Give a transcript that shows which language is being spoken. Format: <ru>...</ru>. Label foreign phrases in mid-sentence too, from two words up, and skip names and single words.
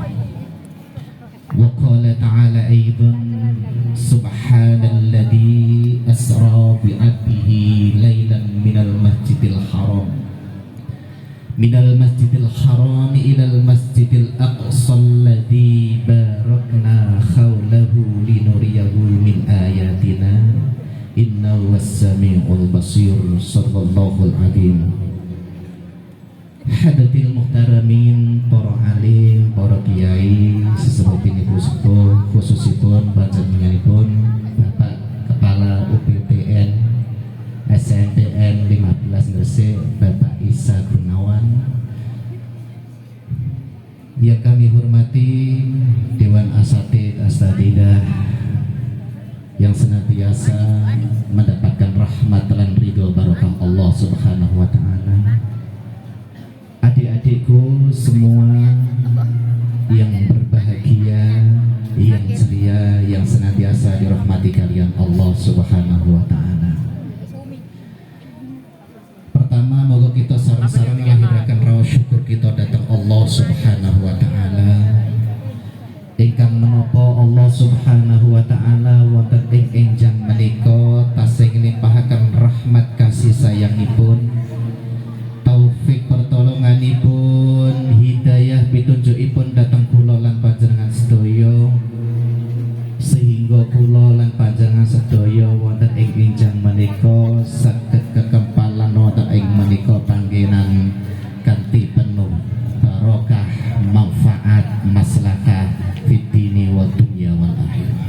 <ar>وقال تعالى أيضا سبحان الذي أسرى بعبده ليلا من المسجد الحرام إلى المسجد الأقصى الذي باركنا حوله لنريه من آياتنا إنه هو السميع البصير صدق الله العظيم. حضرات المحترمين,</ar> <jv>para alim, para kiai, sesepuhipun sepuh, khususipun panjenenganipun Bapak Kepala UPTN SNTN 15 Gresik, Bapak Isa Gunawan.</jv> <id>Yang kami hormati Dewan Asatidz Asatidzah yang senantiasa mendapatkan rahmat dan ridho barokah Allah</id> <ar>سبحانه وتعالى.</ar> <id>Adik-adikku semua yang berbahagia, yang ceria, yang senantiasa dirahmati kalian Allah</id> <ar>سبحانه وتعالى.</ar> <jv>Pertama, moga kita sareng-sareng ngahiraken raos syukur kita datang Allah</jv> <ar>سبحانه وتعالى.</ar> <jv>Ingkang menapa Allah</jv> <ar>سبحانه وتعالى</ar> <jv>wonten ing enjang menika tasih ngelimpahaken rahmat kasih sayangipun, taufik pertolonganipun, hidayah pitunjukipun datang kula lan panjenengan sedaya, sehingga kula lan panjenengan sedaya wonten ing enjang menika saged kekempalan wonten ing menika panggenan kanthi penuh barokah, manfaat, maslahah</jv> <ar>في الدين والدنيا والآخرة.</ar>